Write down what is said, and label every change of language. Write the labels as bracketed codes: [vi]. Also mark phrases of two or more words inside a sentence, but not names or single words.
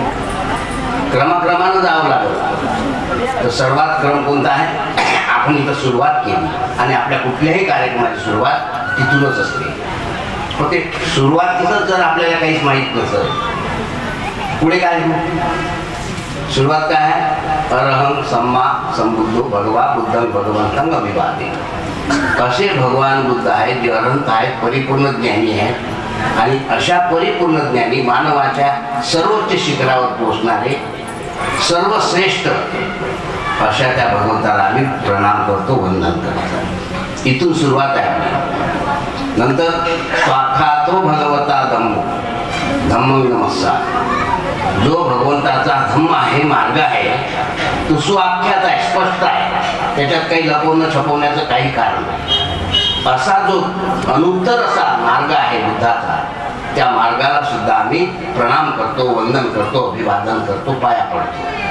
[mr] क्रमाक्रमानं जावं लागलं. तर सर्वात क्रम कोणता आहे? आपण इथं सुरुवात केली आणि आपल्या कुठल्याही कार्यक्रमाची सुरुवात तिथूनच असते. पण ते सुरुवातीतच जर आपल्याला काहीच माहीत नसेल पुढे काय? सुरुवात काय आहे? [pi] अरहं सम्मा संबुद्धो भगवा बुद्धं भगवंतं अभिवादे. [mr] असे भगवान बुद्ध आहेत जे अनंत आहेत, परिपूर्ण ज्ञानी आहेत आणि अशा परिपूर्ण ज्ञानी मानवाच्या सर्वोच्च शिखरावर पोहोचणारे सर्वश्रेष्ठ अशा त्या भगवंताला आम्ही प्रणाम करतो, वंदन करतो. इथून सुरुवात आहे. नंतर [pi] स्वाखातो भगवता धम्मो धम्मं नमस्कार. [mr] जो भगवंताचा धम्म आहे, मार्ग आहे, तो सुआख्यात आहे, स्पष्ट आहे. त्याच्यात काही लपवणं छपवण्याचं काही कारण नाही. असा जो अनुत्तर असा मार्ग आहे बुद्धाचा, त्या मार्गाला सुद्धा आम्ही प्रणाम करतो, वंदन करतो, अभिवादन करतो, पाया पडतो.